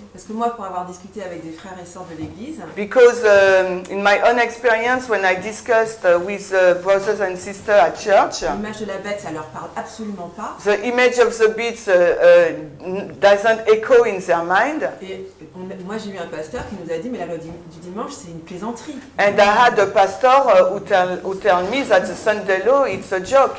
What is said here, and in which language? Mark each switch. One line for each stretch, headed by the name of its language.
French: Parce que moi, pour avoir discuté avec des frères et sœurs de l'église,
English: Because in my own experience, when I discussed with brothers and sisters at church,
French: l'image de la bête, ça leur parle absolument pas.
English: the image of the beast doesn't echo in their mind.
French: Et moi, j'ai eu un pasteur qui nous a dit, mais la loi du dimanche, c'est une plaisanterie.
English: And I had a pastor who tell me that the Sunday law it's a joke.